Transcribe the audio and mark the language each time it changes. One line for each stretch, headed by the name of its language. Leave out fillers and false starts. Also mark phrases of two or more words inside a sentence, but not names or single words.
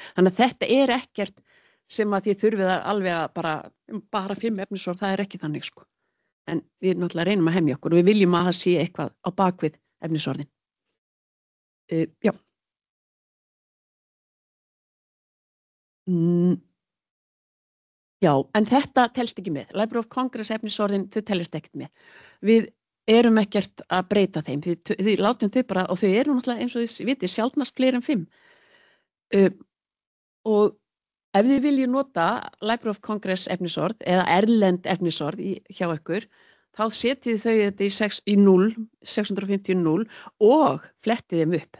Icelandic: Þannig að þetta ekkert sem að þið þurfið alveg að bara 5 efnisorð, það ekki þannig sko. En við náttúrulega reynum að hemja okkur og við viljum að það sé eitthvað á bakvið efnisorðin. Já. Já, en þetta telst ekki með. Library of Congress efnisorðin, þau telst ekkert með. Við erum ekkert að breyta þeim. Þið látum þau bara, og þau eru náttúrulega eins og þið vitið, sjaldnast fleiri en 5. Og ef þið viljið nota Library of Congress efnisorð eða erlend efnisorð hjá ykkur, þá setjið þau þetta í 650 og flettið þeim upp.